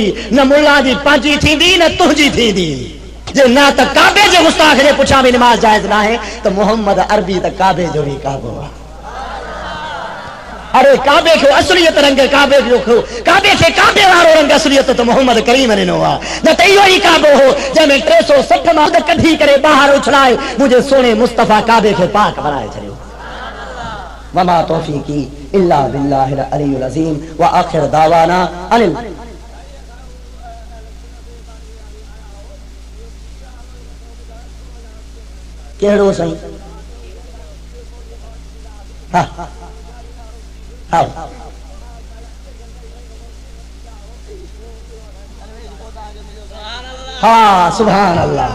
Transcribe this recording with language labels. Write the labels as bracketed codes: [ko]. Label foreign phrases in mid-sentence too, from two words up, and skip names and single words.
[sd] न मुल्ला जी पंहिंजी थींदी, न तुंहिंजी थींदी। जे न त काबे जे गुस्ताख जे पुठियां बि निमाज़ जाइज़ न आहे, त मोहम्मद अरबी त काबे जो बि काबो आहे। अरे काबे खे असलियत रंग, काबे जो काबे खे काबे वारो रंग असलियत त मोहम्मद करीम ॾिनो आहे। न त इहो ई काबो हो जंहिंमें 360 मर्द कढी करे ॿाहिरि उछलाए मुंहिंजे सोने मुस्तफ़ा काबे खे पाक बणाए छॾियो। [ar] وما توفيقي إلا بالله العلي العظيم وآخر دعوانا أن. [sd] कहिड़ो साईं? हा हाँ हाँ [ar] سبحان الله.